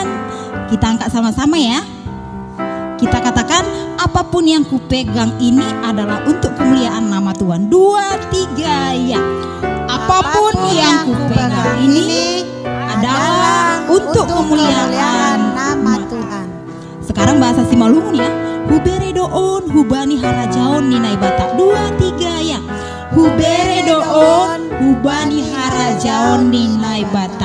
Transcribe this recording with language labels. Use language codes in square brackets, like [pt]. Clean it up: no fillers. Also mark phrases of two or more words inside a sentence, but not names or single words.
[id] Kita angkat sama-sama ya. Kita katakan, apapun yang kupegang ini adalah untuk kemuliaan nama Tuhan. 2, 3 ya. Apapun yang kupegang ini adalah untuk kemuliaan nama Tuhan. Sekarang bahasa Simalungun ya. [bts] Huberedoon hubani harajaon ninai bata. [id] 2, 3 ya. [bts] Huberedoon hubani harajaon ninai bata.